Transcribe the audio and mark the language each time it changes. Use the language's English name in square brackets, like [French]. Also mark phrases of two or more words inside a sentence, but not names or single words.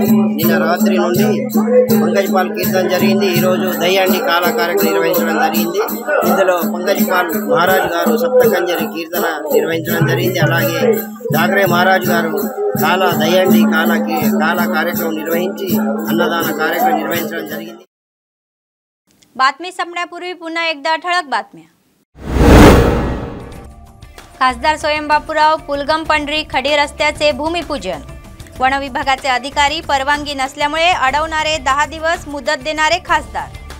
[Telugu] నిన్న రాత్రి నుండి పంకజ్ పాల్ కీర్తన జరిగింది। ఈరోజు దయ్యండి కాల కార్యక్రమం నిర్వహించడం జరిగింది। ఇందులో పంకజ్ పాల్ మహారాజ్ గారు సప్తకంజరి కీర్తన నిర్వహించడం జరిగింది। అలాగే డాగరే మహారాజ్ గారు కాల దయ్యండి కాల కార్యక్రమం నిర్వహించి అన్నదాన కార్యక్రమం निर्वहिंचడం జరిగింది। [Marathi] बातमी संपण्यापूर्वी पुन्हा एकदा ठळक बातम्या। खासदार स्वयं बापूराव पुलगम पंढरी खडी रस्त्याचे भूमिपूजन। वन विभागाचे अधिकारी परवानगी नसल्यामुळे अडवणारे 10 दिवस मुदत देणारे खासदार।